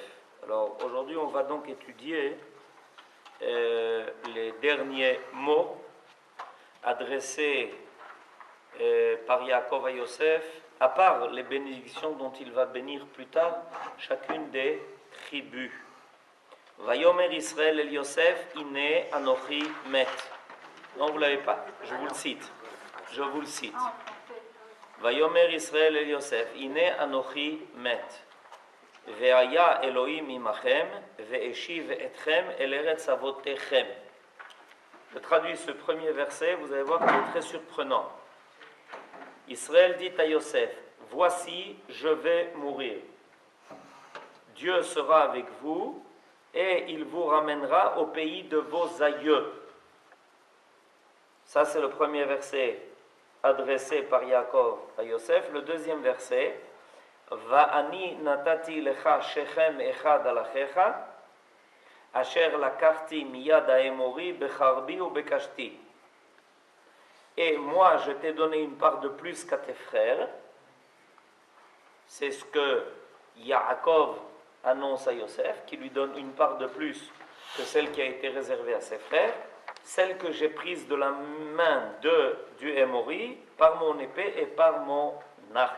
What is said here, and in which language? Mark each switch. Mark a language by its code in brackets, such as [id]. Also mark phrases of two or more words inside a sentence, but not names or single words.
[fr] Alors aujourd'hui, on va donc étudier les derniers mots adressés par Yaakov à Yosef, à part les bénédictions dont il va bénir plus tard chacune des tribus. [he] ויאמר ישראל אל יוסף הנה אנכי מת. [fr] Non, vous ne l'avez pas, je vous le cite. Je vous le cite. [he] ויאמר ישראל אל יוסף הנה אנכי מת. והיה אלהים עמכם והשיב אתכם אל ארץ אבתיכם. [fr] Je traduis ce premier verset, vous allez voir qu'il est très surprenant. Israël dit à Yosef, voici, je vais mourir. Dieu sera avec vous et il vous ramènera au pays de vos aïeux. Ça, c'est le premier verset adressé par Yaakov à Yosef. Le deuxième verset, [he] ואני נתתי לך שכם אחד על אחיך אשר לקחתי מיד האמרי בחרבי ובקשתי. [fr] Et moi, je t'ai donné une part de plus qu'à tes frères. C'est ce que Yaakov annonce à Yosef, qui lui donne une part de plus que celle qui a été réservée à ses frères, celle que j'ai prise de la main du Hémori par mon épée et par mon arc.